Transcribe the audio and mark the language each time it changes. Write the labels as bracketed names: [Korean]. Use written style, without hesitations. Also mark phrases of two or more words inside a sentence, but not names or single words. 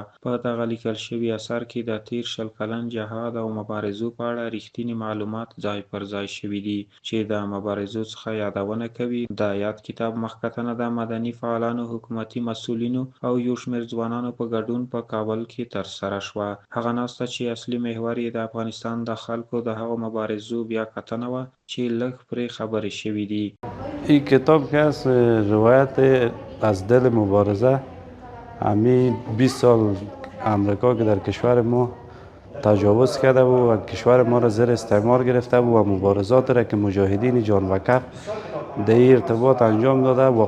[Pashto] په دغه لیکل شوي اثر کې د تیر 20 کلن جهاد او مبارزو په اړه رښتیني معلومات ځای پر ځای شوي دي چې د مبارزو څخه یادونه کوي. د یاد کتاب مخکتنه د مدني فعالانو، حکومتي مسؤلینو او یو شمېر ځوانانو په ګډون په کابل کې ترسره شوه. هغه ناسته چې اصلي محور یې د افغانستان د خلکو د هغو مبارزو بیاکتنه وه چې لږ پرې خبرې شوي دي. [Persian] این کتاب که از روایت از دل مبارزه، همین 20 سال امریکا که در کشور ما تجاوز کرده و کشور ما را زیر استعمار گرفته و مبارزات را که مجاهدین جان و کف در این ارتباط انجام داده،